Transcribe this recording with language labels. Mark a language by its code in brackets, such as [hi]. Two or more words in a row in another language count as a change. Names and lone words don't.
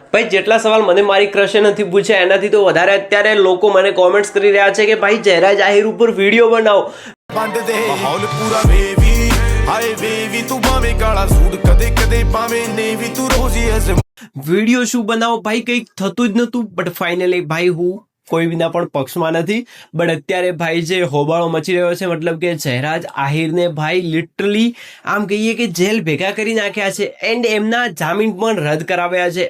[gu] ભાઈ જેટલા સવાલ મને મારી ક્રશે નથી પૂછ્યા એનાથી તો વધારે અત્યારે લોકો મને કોમેન્ટ્સ કરી રહ્યા છે કે ભાઈ જયરાજ આહિર ઉપર વિડીયો બનાવો। [pa] ਬੰਦ ਦੇ ਮਾਹੌਲ ਪੂਰਾ ਵੇਵੀ ਹਾਏ ਵੇਵੀ ਤੂੰ ਭਾਵੇਂ ਕਾਲਾ ਸੂਟ ਕਦੇ ਕਦੇ ਭਾਵੇਂ ਨੇਵੀ ਤੂੰ ਰੋਜ਼ੀ ਐਸ [gu] વિડીયો શું બનાવો ભાઈ, કંઈક થતું જ નતું। [en] but finally [gu] ભાઈ હું કોઈ વિના પણ પક્ષમાં નથી, બટ અત્યારે ભાઈ જે હોબાળો મચી રહ્યો છે, મતલબ કે જયરાજ આહિરને ભાઈ લિટરલી આમ કહીએ કે જેલ ભેગા કરી નાખ્યા છે એન્ડ એમના જામીન પણ રદ કરાવ્યા છે।